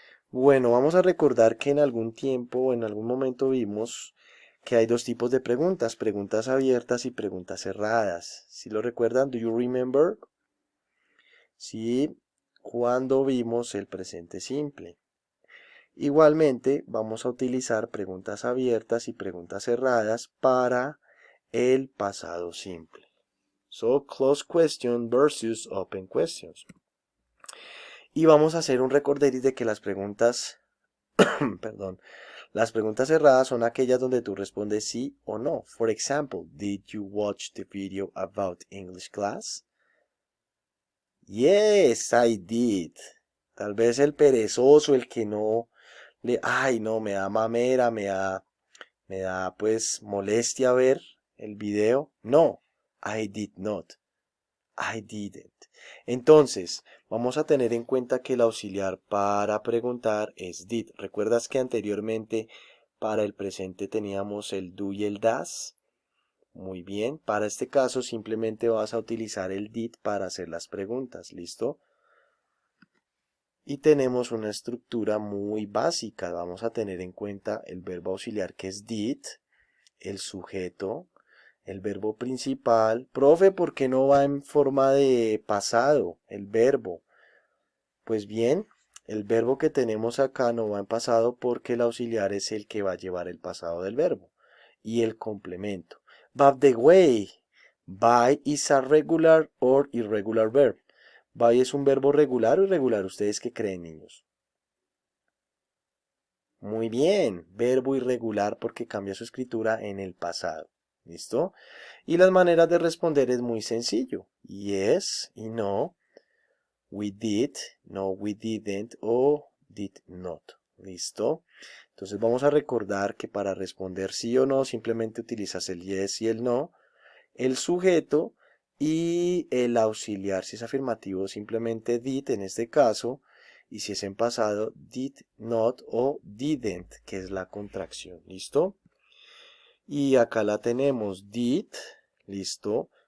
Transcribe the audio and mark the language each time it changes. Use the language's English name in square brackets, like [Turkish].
[Spanish] Bueno, vamos a recordar que en algún tiempo o en algún momento vimos que hay dos tipos de preguntas, preguntas abiertas y preguntas cerradas. ¿Sí lo recuerdan? [English] Do you remember? [Spanish] Sí, cuando vimos el presente simple. Igualmente, vamos a utilizar preguntas abiertas y preguntas cerradas para el pasado simple. [English] So, closed question versus open questions. [Spanish] Y vamos a hacer un recorderis de que las preguntas, perdón, las preguntas cerradas son aquellas donde tú respondes sí o no. [English] For example, did you watch the video about English class? Yes, I did. [Spanish] Tal vez el perezoso, el que no ay, no, me da mamera, me da pues molestia ver el video. [English] No, I did not. I didn't. [Spanish] Entonces, vamos a tener en cuenta que el auxiliar para preguntar es did. ¿Recuerdas que anteriormente para el presente teníamos el do y el das? Muy bien, para este caso simplemente vas a utilizar el did para hacer las preguntas, ¿listo? Y tenemos una estructura muy básica. Vamos a tener en cuenta el verbo auxiliar que es did, el sujeto, el verbo principal. Profe, ¿por qué no va en forma de pasado el verbo? Pues bien, el verbo que tenemos acá no va en pasado porque el auxiliar es el que va a llevar el pasado del verbo. Y el complemento. [English] By the way, by is a regular or irregular verb. [Spanish] By es un verbo regular o irregular. ¿Ustedes qué creen, niños? Muy bien, verbo irregular porque cambia su escritura en el pasado. ¿Listo? Y las maneras de responder es muy sencillo. Yes y no. [English] We did, no we didn't o did not. [Spanish] ¿Listo? Entonces vamos a recordar que para responder sí o no simplemente utilizas el yes y el no, el sujeto y el auxiliar. Si es afirmativo simplemente did en este caso y si es en pasado did not o didn't, que es la contracción. ¿Listo? Y acá la tenemos did, listo,